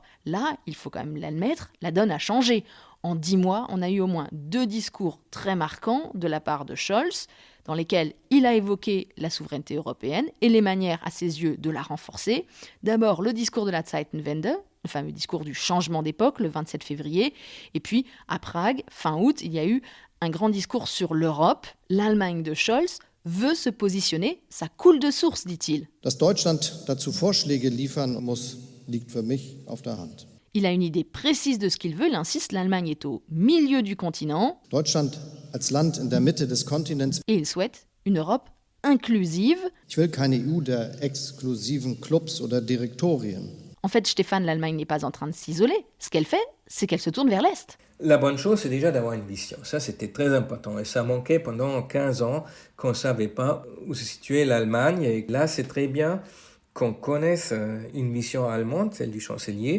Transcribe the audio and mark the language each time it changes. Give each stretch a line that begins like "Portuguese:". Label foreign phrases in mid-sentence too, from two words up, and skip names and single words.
French: Là, il faut quand même l'admettre, la donne a changé. En 10 mois, on a eu au moins 2 discours très marquants de la part de Scholz, dans lesquels il a évoqué la souveraineté européenne et les manières, à ses yeux, de la renforcer. D'abord, le discours de la Zeitenwende, le fameux discours du changement d'époque, le 27 février. Et puis, à Prague, fin août, il y a eu un grand discours sur l'Europe. L'Allemagne de Scholz veut se positionner, ça coule de source, dit-il.
German: Dass Deutschland dazu Vorschläge liefern muss, liegt für mich auf der Hand.
French: Il a une idée précise de ce qu'il veut, il insiste, l'Allemagne est au milieu du continent.
German: Deutschland als Land in der Mitte des Kontinents.
French: Et il souhaite une Europe inclusive.
German: Ich will keine EU der exklusiven Clubs oder Direktorien.
French: En fait, Stéphane, l'Allemagne n'est pas en train de s'isoler. Ce qu'elle fait, c'est qu'elle se tourne vers l'Est. La bonne chose, c'est déjà d'avoir une vision. Ça, c'était très important. Et ça manquait pendant 15 ans qu'on ne savait pas où se situait l'Allemagne. Et là, c'est très bien qu'on connaisse une mission allemande, celle du chancelier.